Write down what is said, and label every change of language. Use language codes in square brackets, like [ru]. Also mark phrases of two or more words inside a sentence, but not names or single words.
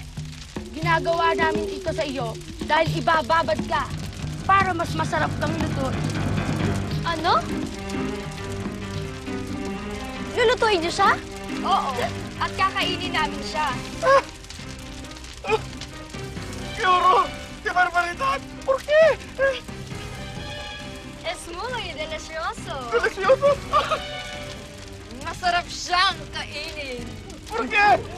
[tl] Ginagawa namin ito sa iyo dahil ibababad ka para mas masarap kang lutuin. Ano? Lulutuin niyo siya? Oo. At kakainin namin siya. [es] Fioro, qué barbaridad. ¿Por qué? Es muy delicioso. Delicioso. [tl] Masarap siyang kainin. [es] ¿Por qué?